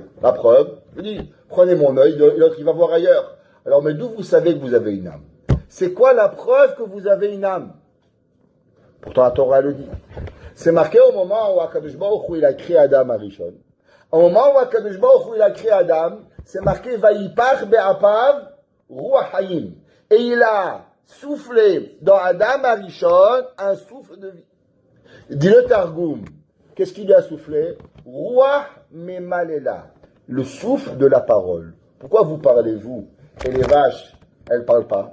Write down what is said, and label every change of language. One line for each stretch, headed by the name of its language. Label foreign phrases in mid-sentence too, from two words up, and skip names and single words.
French: La preuve, je dis, prenez mon œil, l'autre il va voir ailleurs. Alors mais d'où vous savez que vous avez une âme? C'est quoi la preuve que vous avez une âme? Pourtant la Torah le dit. C'est marqué au moment où Akadosh Baruch Hu il a créé Adam Arishon. Au moment où Akadosh Baruch Hu il a créé Adam, c'est marqué
Hebrew: ויפח באפיו רוח חיים.
French: Et il a soufflé dans Adam Arishon un souffle de vie. Dit le Targum, qu'est-ce qu'il lui a soufflé?
Aramaic: רוח ממללא,
French: le souffle de la parole. Pourquoi vous parlez, vous? Et les vaches, elles ne parlent pas.